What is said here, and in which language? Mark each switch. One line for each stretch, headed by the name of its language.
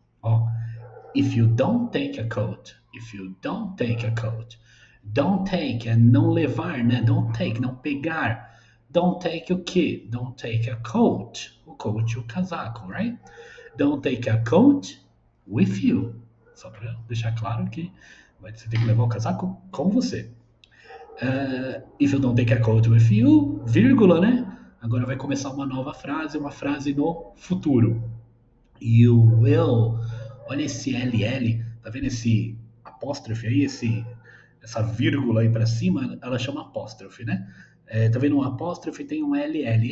English: Ó, if you don't take a coat, if you don't take a coat. Don't take
Portuguese: é não levar, né? Don't take, não pegar.
English: Don't take o quê? Don't take a coat. O coat,
Portuguese: o casaco,
English: right? Don't take a coat with you.
Portuguese: Só para deixar claro que você tem que levar o casaco com você.
English: If you don't take a coat with you,
Portuguese: vírgula, né? Agora vai começar uma frase no futuro.
English: You will.
Portuguese: Olha esse LL, tá vendo esse apóstrofe aí, essa vírgula aí para cima? Ela chama apóstrofe, né? Tá vendo um apóstrofe tem um LL.